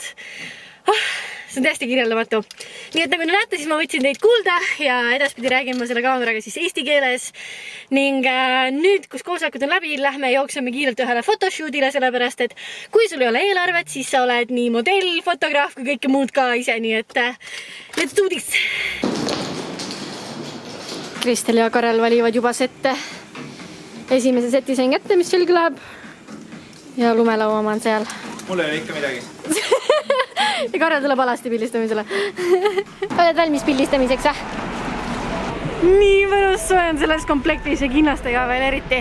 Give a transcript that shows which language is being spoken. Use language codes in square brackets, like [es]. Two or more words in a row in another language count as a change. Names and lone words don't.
[et] See on täiesti kirjeldamatu. Nii et nagu te näete, siis ma võtsin teid kuulda ja edaspidi räägin ma selle kaameraga siis eesti keeles. Ning nüüd, kus koosolekud on läbi, lähme jookseme kiirelt ühele photoshootile, sellepärast et kui sul ei ole eelarvet, siis sa oled nii modell, fotograaf kui kõike muud ka ise, nii et [en] let's do this! [et] Kristel ja Karel valivad juba sette. Esimese seti sain kätte, mis selge läheb. Ja lumelauama on seal. Mul ei ole ikka midagi. Ja Karel tuleb alasti pildistamisele. Oled valmis pildistamiseks, Nii mõnus soe on selles komplektis ja kinnastega veel eriti.